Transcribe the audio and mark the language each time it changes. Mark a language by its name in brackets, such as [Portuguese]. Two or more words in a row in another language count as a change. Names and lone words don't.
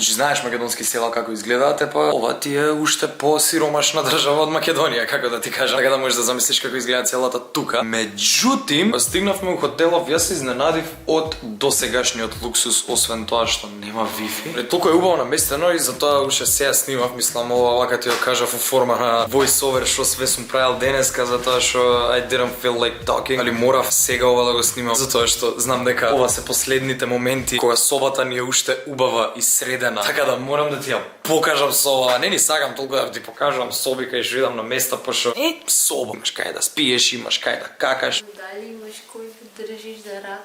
[Macedonian] Знаеш македонски села како изгледаат, па ова ти е уште посиромашна држава од Македонија, како да ти кажам, така да можеш да замислиш како изгледа целата тука. Меѓутим, стигнавме у хотелов, јас се изненадив од досегашниот луксус, освен тоа што нема вифи. Толку е убаво наместено и затоа уште сега снимав, мислам ова вака ти ја кажав у форма на [English] voice over [Macedonian] што све сум правил денеска, затоа што [English] I didn't feel like talking, [Macedonian] али морав сега ова да го снимам, затоа што знам дека ова се последните моменти кога собата ни е уште убава и средена. Така да морам да ти ја покажам соба. Не ни сакам толку да ти покажам соби кај што идам на места, пошто соба, имаш кај да спиеш, имаш кај да какаш. Дали имаш кој да држиш за рак?